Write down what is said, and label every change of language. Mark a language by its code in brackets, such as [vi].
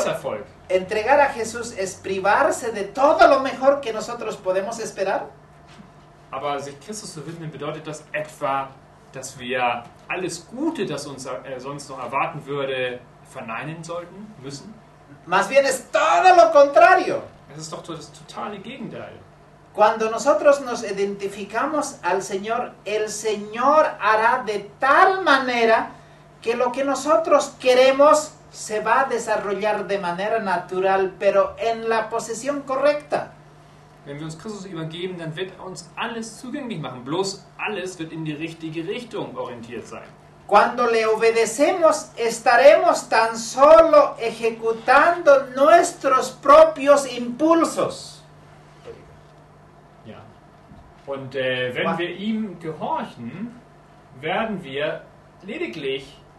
[es] Pero- [de] Misserfolg. [es] Entregar a Jesús es privarse de todo lo mejor que nosotros podemos esperar. [de] Aber sich Christus zu widmen bedeutet das etwa, dass wir alles Gute, das uns sonst noch erwarten würde, verneinen sollten, müssen? [es] Más bien es todo lo contrario. [de] Das ist doch das totale Gegenteil. [es] Cuando nosotros nos identificamos al Señor, el Señor hará de tal manera que lo que nosotros queremos se va a desarrollar de manera natural, pero en la posición correcta. [de] Wenn wir uns Christus übergeben, dann wird er uns alles zugänglich machen. Bloß alles wird in die richtige Richtung orientiert sein. [es] Cuando le obedecemos, estaremos tan solo ejecutando nuestros propios impulsos. [de] Ja. Und wenn wir ihm gehorchen, werden wir lediglich